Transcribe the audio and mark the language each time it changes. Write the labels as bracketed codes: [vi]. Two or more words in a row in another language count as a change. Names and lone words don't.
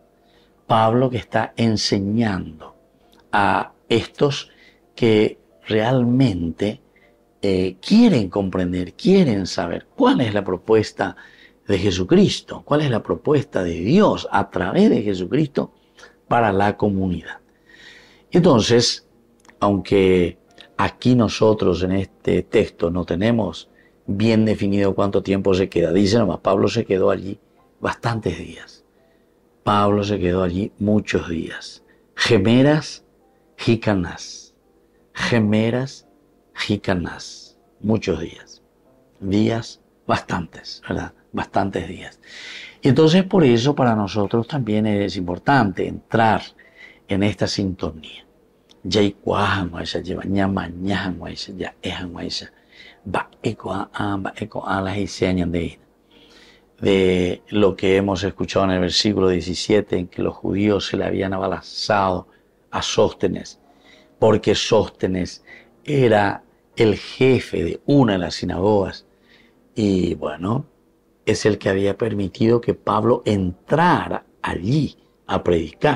[es] Pablo que está enseñando a estos que realmente quieren comprender, quieren saber cuál es la propuesta de Jesucristo, cuál es la propuesta de Dios a través de Jesucristo para la comunidad. Entonces, aunque aquí nosotros en este texto no tenemos bien definido cuánto tiempo se queda, dice nomás, Pablo se quedó allí bastantes días. Pablo se quedó allí muchos días. Gemeras, jicanás. Gemeras, jicanás. Muchos días. Días bastantes, ¿verdad? Bastantes días. Y entonces por eso para nosotros también es importante entrar en esta sintonía. Ya de lo que hemos escuchado en el versículo 17, en que los judíos se le habían abalazado a Sóstenes, porque Sóstenes era el jefe de una de las sinagogas, y bueno, es el que había permitido que Pablo entrara allí a predicar.